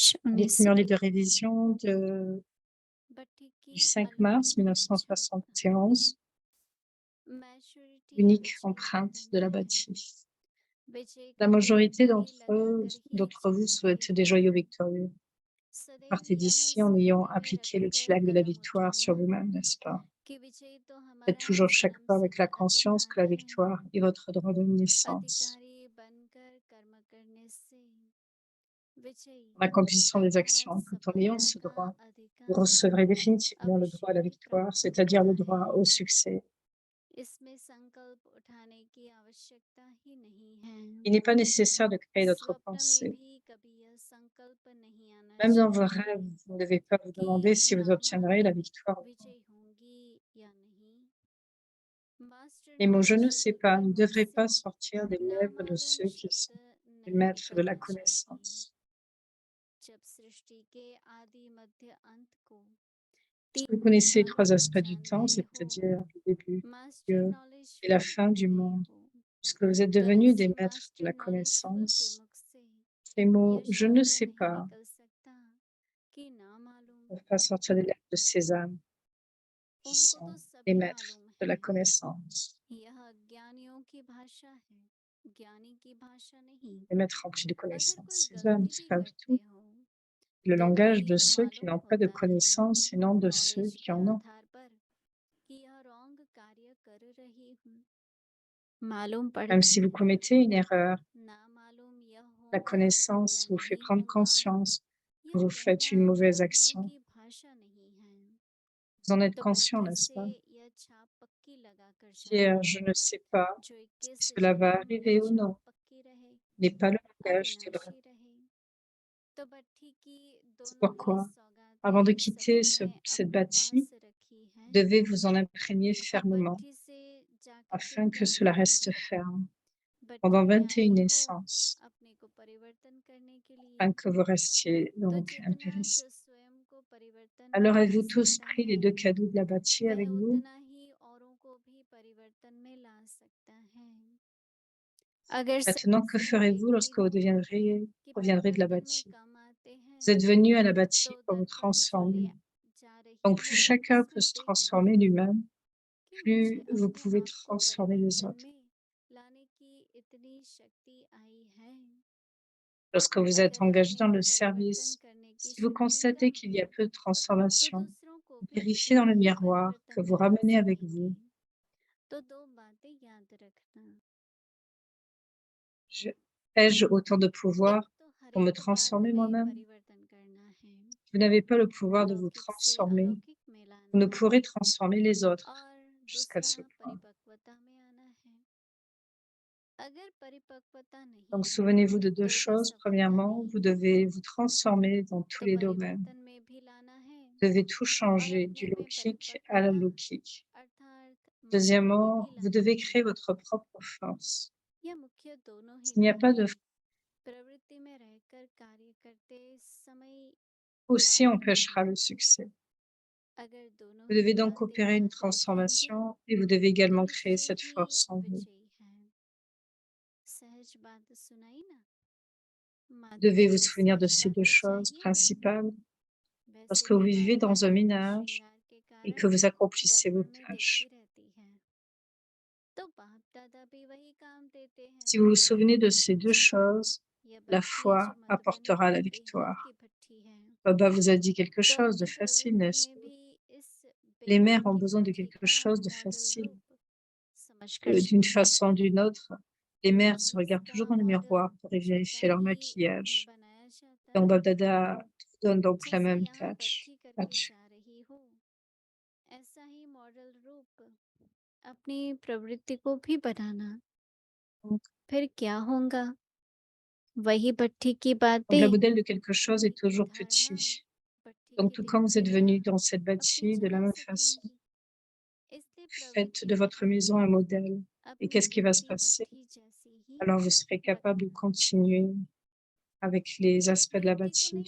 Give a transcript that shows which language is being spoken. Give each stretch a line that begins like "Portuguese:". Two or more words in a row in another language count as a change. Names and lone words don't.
French: Avec 19 Murli de révision
Hindi: भट्टी की
French: du 5 mars
Hindi: अलौकिक
French: 1971,
Hindi: मैच्योरिटी
French: unique
Hindi: अचीव
French: empreinte de
Hindi: करना
French: la
Hindi: है
French: bâtie.
Hindi: विजय
French: La
Hindi: का
French: majorité
Hindi: तिलक भी लगाकर ही
French: d'entre vous
Hindi: चलना
French: souhaitent des
Hindi: है
French: joyaux victorieux.
Hindi: सदैव
French: Partez
Hindi: यह
French: d'ici en ayant
Hindi: स्मृति में
French: appliqué le
Hindi: रखकर
French: tilak de la
Hindi: कदम
French: victoire sur
Hindi: उठाना
French: vous-même, n'est-ce pas?
Hindi: कि विजय तो
French: Faites
Hindi: हमारा
French: toujours chaque
Hindi: जन्म
French: pas avec
Hindi: सिद्ध
French: la conscience
Hindi: अधिकार
French: que la
Hindi: है
French: victoire est votre droit de naissance.
Hindi: अधिकारी बनकर कर्म करने से विजयी
French: En accomplissant des
Hindi: अर्थात
French: actions, tout en ayant
Hindi: सफलता
French: ce
Hindi: का
French: droit, vous
Hindi: अधिकार
French: recevrez définitivement le droit
Hindi: अवश्य
French: à la
Hindi: ही
French: victoire,
Hindi: प्राप्त
French: c'est-à-dire
Hindi: होता
French: le
Hindi: है
French: droit au succès.
Hindi: इसमें संकल्प उठाने की आवश्यकता ही नहीं है
French: Il n'est pas nécessaire de créer d'autres
Hindi: स्वप्न में
French: pensées.
Hindi: भी कभी यह संकल्प नहीं आना
French: Même dans vos
Hindi: चाहिए
French: rêves, vous ne devez pas vous
Hindi: कि
French: demander si vous obtiendrez la
Hindi: नामालूम
French: victoire ou pas.
Hindi: विजय होंगी या नहीं मास्टर
French: Les mots je ne
Hindi: नॉलेज
French: sais
Hindi: के
French: pas ne
Hindi: मुख
French: devraient
Hindi: से
French: pas sortir des lèvres de
Hindi: नामालूम
French: ceux qui
Hindi: शब्द
French: sont les
Hindi: नहीं
French: maîtres de la
Hindi: निकलना चाहिए
French: connaissance.
Hindi: जब सृष्टि के आदि मध्य अंत को
French: Si
Hindi: तीन
French: vous connaissez les
Hindi: दिशाओं
French: 3
Hindi: को
French: aspects du
Hindi: जान
French: temps,
Hindi: गए हो
French: c'est-à-dire le début,
Hindi: मास्टर
French: Dieu
Hindi: नॉलेज
French: et la
Hindi: में
French: fin
Hindi: उतर
French: du
Hindi: गए
French: monde,
Hindi: हो
French: puisque vous êtes
Hindi: तो
French: devenus des
Hindi: ऐसे
French: maîtres de
Hindi: मास्टर
French: la
Hindi: नॉलेजफुल के
French: connaissance,
Hindi: मुख से
French: ces mots
Hindi: यह
French: je ne
Hindi: शब्द
French: sais
Hindi: नहीं
French: pas
Hindi: निकल सकता कि ना मालूम
French: ne peuvent pas sortir des lèvres de ces âmes qui
Hindi: उनको तो
French: sont les
Hindi: सभी
French: maîtres
Hindi: मालूम
French: de
Hindi: है
French: la connaissance,
Hindi: यह ज्ञानियों की भाषा है ज्ञानी की भाषा नहीं
French: les maîtres remplis de
Hindi: अगर कोई
French: connaissances. Ces âmes,
Hindi: गलती
French: c'est
Hindi: भी
French: pas
Hindi: करते
French: tout
Hindi: हो
French: le
Hindi: तो भी
French: langage de
Hindi: यह
French: ceux qui
Hindi: मालूम
French: n'ont pas de
Hindi: होता है
French: connaissances et non de ceux
Hindi: नॉलेज
French: qui
Hindi: के
French: en ont.
Hindi: आधार पर कि यह रॉन्ग कार्य कर रही हूँ मालूम
French: Même
Hindi: पड़ता
French: si vous
Hindi: है
French: commettez une erreur,
Hindi: ना मालूम यह
French: la
Hindi: होगा या
French: connaissance vous fait
Hindi: नहीं
French: prendre
Hindi: होगा
French: conscience que
Hindi: यह
French: vous faites
Hindi: कहना
French: une mauvaise
Hindi: ब्राह्मणों
French: action.
Hindi: की भाषा नहीं है
French: Vous en êtes
Hindi: तो
French: conscient,
Hindi: पत्थर
French: n'est-ce
Hindi: से
French: pas?
Hindi: यह छाप पक्की लगा कर
French: Dire
Hindi: जाना
French: je ne sais pas
Hindi: जो
French: si
Hindi: 21
French: cela va
Hindi: जन्मों में
French: arriver ou
Hindi: छाप
French: non
Hindi: पक्की रहे
French: n'est pas le langage du vrai.
Hindi: अविनाशी रहे तो भट्टी की
French: C'est
Hindi: दोनों ही
French: pourquoi, avant de
Hindi: सौगातें
French: quitter
Hindi: सभी ने
French: cette
Hindi: अपने
French: bâtie,
Hindi: पास रखी
French: vous
Hindi: हैं
French: devez vous en imprégner
Hindi: अब
French: fermement
Hindi: भट्टी से जाकर के
French: afin que
Hindi: क्या
French: cela reste
Hindi: करेंगे
French: ferme
Hindi: भट्टी
French: pendant
Hindi: में आए
French: 21
Hindi: हो
French: naissances,
Hindi: अपने को परिवर्तन करने के
French: afin
Hindi: लिए
French: que vous restiez
Hindi: तो
French: donc
Hindi: जितना
French: impérissable.
Hindi: जो स्वयं को परिवर्तन में
French: Alors
Hindi: ला
French: avez-vous tous
Hindi: सकता
French: pris les
Hindi: है
French: 2 cadeaux de la bâtie
Hindi: वह
French: avec vous?
Hindi: उतना ही औरों को भी परिवर्तन में ला सकता है अगर
French: Maintenant, que
Hindi: समझना
French: ferez-vous lorsque vous
Hindi: विपरीत हो कि
French: reviendrez de la
Hindi: परिवर्तन में
French: bâtie?
Hindi: कम आते
French: Vous êtes
Hindi: हैं
French: venus à la
Hindi: तो
French: bâtie pour vous
Hindi: दर्पण जो ले
French: transformer.
Hindi: जा रही
French: Donc plus
Hindi: है
French: chacun peut
Hindi: उसमें
French: se
Hindi: देखना
French: transformer lui-même,
Hindi: कि मुझे
French: plus vous
Hindi: अपने
French: pouvez
Hindi: आप को
French: transformer les
Hindi: परिवर्तन
French: autres.
Hindi: में लाने की इतनी शक्ति आई है
French: Lorsque vous êtes
Hindi: अगर
French: engagé
Hindi: अपने
French: dans
Hindi: को
French: le
Hindi: परिवर्तन
French: service,
Hindi: करने की
French: si vous
Hindi: शक्ति
French: constatez qu'il y a
Hindi: प्राप्त
French: peu de
Hindi: है तो
French: transformation,
Hindi: दूसरों को भी
French: vérifiez dans
Hindi: उतना
French: le
Hindi: ही
French: miroir que
Hindi: परिवर्तन
French: vous
Hindi: में ला
French: ramenez avec
Hindi: सकेंगे
French: vous.
Hindi: तो दो बातें याद रखना
French: Je- Ai-je autant de
Hindi: एक
French: pouvoir
Hindi: तो हर
French: pour me
Hindi: एक बात
French: transformer
Hindi: में
French: moi-même?
Hindi: परिवर्तन करना है
French: Si vous n'avez pas le pouvoir de vous
Hindi: लौकिक से
French: transformer,
Hindi: अलौकिक में
French: vous
Hindi: लाना
French: ne
Hindi: है
French: pourrez transformer les autres
Hindi: और
French: jusqu'à
Hindi: दूसरा
French: ce point.
Hindi: परिपक्वता में आना है अगर परिपक्वता
French: Donc
Hindi: नहीं
French: souvenez-vous de 2
Hindi: तो भी
French: choses.
Hindi: सफलता
French: Premièrement, vous
Hindi: नहीं
French: devez vous transformer dans tous
Hindi: तो
French: les domaines.
Hindi: परिवर्तन में भी लाना है
French: Vous devez tout
Hindi: और
French: changer, du
Hindi: अपने में
French: logique à
Hindi: परिपक्वता
French: l'alaukique.
Hindi: अर्थात मजबूती
French: Deuxièmement,
Hindi: भी
French: vous
Hindi: लाना
French: devez
Hindi: है
French: créer votre propre force.
Hindi: यह मुख्य दोनों ही
French: S'il n'y a pas
Hindi: बातें
French: de
Hindi: प्रवृत्ति में रहकर कार्य करते समय
French: aussi
Hindi: याद
French: empêchera
Hindi: रखना
French: le succès.
Hindi: अगर दोनों
French: Vous
Hindi: ही
French: devez donc
Hindi: बातें
French: opérer une
Hindi: याद रखेंगे
French: transformation et vous devez
Hindi: तो
French: également créer
Hindi: निश्चय
French: cette
Hindi: ही
French: force en vous.
Hindi: विजयी है सहज बात सुनाई ना
French: Vous devez vous souvenir de ces deux choses principales lorsque vous vivez dans un ménage et que vous accomplissez vos tâches. Si vous vous souvenez de ces deux choses, la foi apportera la victoire. Baba vous a dit quelque chose de facile, n'est-ce pas? Les mères ont besoin de quelque chose de facile. D'une façon ou d'une autre, les mères se regardent toujours dans le miroir pour y vérifier leur maquillage. Donc Baba Dada vous donne donc la même tâche.
Hindi: अपनी प्रवृत्ति को भी बनाना
French: Donc,
Hindi: फिर क्या होगा वही भट्ठी की
French: le
Hindi: बातें
French: modèle de quelque chose est toujours petit. Donc, tout comme vous êtes venu dans cette bâtie, de la même façon, faites de votre maison un modèle. Et qu'est-ce qui va se passer? Alors, vous serez capable de continuer avec les aspects de la bâtie.